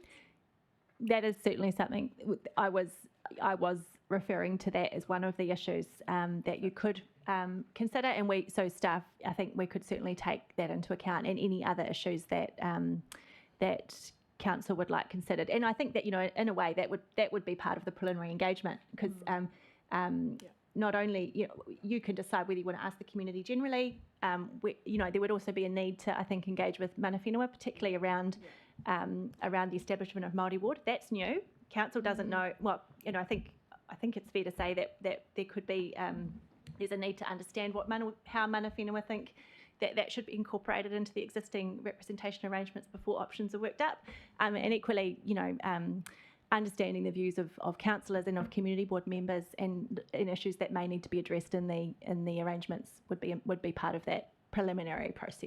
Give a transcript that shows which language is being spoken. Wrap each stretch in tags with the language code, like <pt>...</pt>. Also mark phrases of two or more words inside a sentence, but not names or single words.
<en>That is certainly something I was referring to that as one of the issues that you could consider, and staff, I think we could certainly take that into account, and any other issues that that council would like considered. And I think that in a way that would be part of the preliminary engagement, because not only you can decide whether you want to ask the community generally. There would also be a need to, I think, engage with</en> <mi>mana whenua,</mi> <en>particularly around the establishment of Māori ward. That's new. Council doesn't know. Well, I think it's fair to say that there could be there's a need to understand how</en> <mi>mana whenua</mi> <en>think that should be incorporated into the existing representation arrangements before options are worked up. And equally, understanding the views of councillors and of community board members and issues that may need to be addressed in the arrangements would be part of that preliminary process.</en>